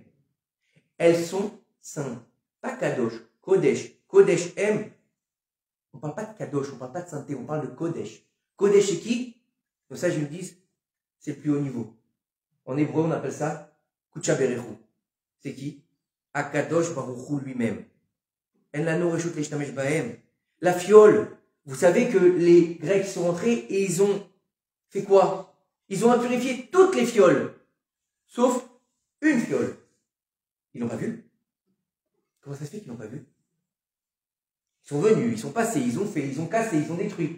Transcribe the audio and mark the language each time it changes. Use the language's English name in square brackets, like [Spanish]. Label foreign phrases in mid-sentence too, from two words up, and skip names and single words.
[French] Elles sont saintes. Pas Kadosh, Kodesh. Kodesh M. On parle pas de Kadosh, on parle pas de sainteté, on parle de Kodesh. Kodesh c'est qui? Donc ça je me dis, c'est le plus haut niveau. En hébreu on appelle ça [Aramaic] קודשא בריך הוא. [French] C'est qui? [Hebrew] הקדוש ברוך הוא [French] lui-même. [Hebrew] אין לנו רשות להשתמש בהם. [French] La fiole. Vous savez que les Grecs sont rentrés et ils ont fait quoi? Ils ont impurifié toutes les fioles. Sauf une fiole. Ils l'ont pas vu? Comment ça se fait qu'ils l'ont pas vu? Ils sont venus, ils sont passés, ils ont fait, ils ont cassé, ils ont détruit.